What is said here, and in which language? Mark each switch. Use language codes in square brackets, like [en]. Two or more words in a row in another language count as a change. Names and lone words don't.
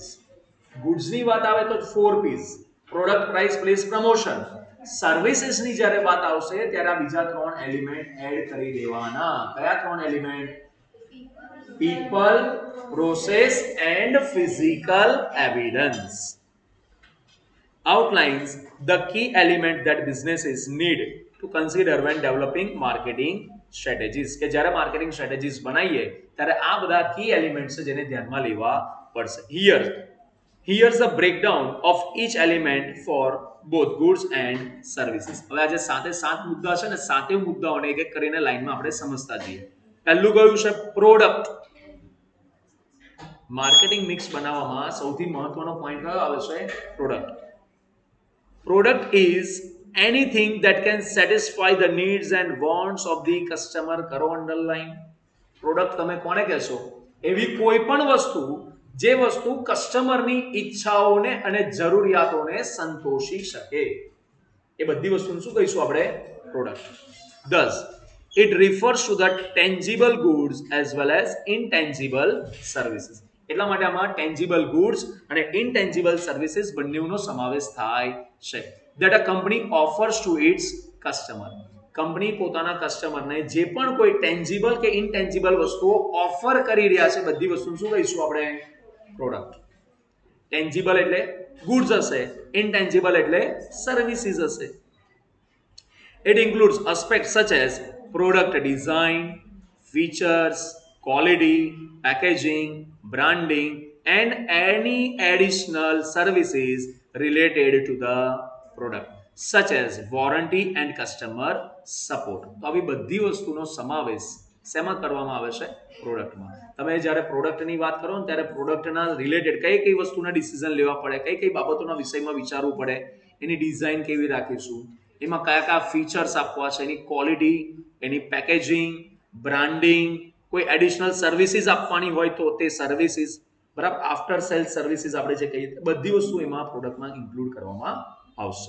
[gu] ગુડ્સની વાત આવે તો 4 P's: [en] product, price, place, promotion. [gu] સર્વિસીસની જ્યારે વાત આવશે ત્યારે આ બીજા 3 [en] element add [gu] કરી દેવાના. [en] કયા 3 element? people, process and physical evidence. outlines the key element that businesses need to consider when developing marketing strategies. [gu] કે જ્યારે [en] marketing strategies [gu] બનાવીએ ત્યારે આ બધા [en] key elements [gu] છે જેને ધ્યાનમાં લેવા પડશે. [en] Here's the breakdown of each element for both goods and services. [gu] હવે આજે 7 મુદ્દા છે ને 7 મુદ્દાઓને એક એક કરીને લાઈનમાં આપણે સમજતા જઈએ. પહેલું કયું છે? પ્રોડક્ટ. [en] marketing mix [gu] બનાવવામાં સૌથી મહત્વનો પોઈન્ટ કયો આવે છે? પ્રોડક્ટ. [en] Product is anything that can satisfy the needs and wants of the customer. [gu] કરો અંડરલાઈન. પ્રોડક્ટ તમે કોને કહેશો? એવી કોઈ પણ વસ્તુ જે વસ્તુ કસ્ટમરની ઈચ્છાઓને અને જરૂરિયાતોને સંતોષી શકે. એ બધી વસ્તુને શું કહીશું આપણે? પ્રોડક્ટ. [en] Thus, it refers to the tangible goods as well as intangible services. [gu] એટલા માટે આમાં [en] tangible goods [gu] અને [en] intangible services [gu] બંનેનો સમાવેશ થાય છે. [en] That a company offers to its customer. [gu] કંપની પોતાના કસ્ટમરને જે પણ કોઈ ટેન્જિબલ કે ઇનટેન્જિબલ વસ્તુઓ ઓફર કરી રહ્યા છે બધી વસ્તુને શું કહીશું આપણે? પ્રોડક્ટ. ટેન્જિબલ એટલે ગુડ્સ હશે, ઇનટેન્જિબલ એટલે સર્વિસીસ હશે. [en] It includes aspects such as product design, features, quality, packaging, branding, and any additional services related to the product such as warranty and customer support. [gu] તો આવી બધી વસ્તુનો સમાવેશ શેમાં કરવામાં આવે છે? પ્રોડક્ટમાં. તમે જ્યારે પ્રોડક્ટની વાત કરો ને ત્યારે પ્રોડક્ટના રિલેટેડ કઈ કઈ વસ્તુના ડિસિઝન લેવા પડે, કઈ કઈ બાબતોના વિષયમાં વિચારવું પડે, એની ડિઝાઇન કેવી રાખીશું, એમાં કયા કયા ફીચર્સ આપવા છે, એની ક્વોલિટી, એની [en] packaging, branding, [gu] કોઈ [en] additional services [gu] આપવાની હોય તો તે સર્વિસીસ, બરાબર, [en] after sales services [gu] આપણે જે કહીએ બધી વસ્તુ એમાં પ્રોડક્ટમાં ઇન્ક્લુડ કરવામાં આવશે.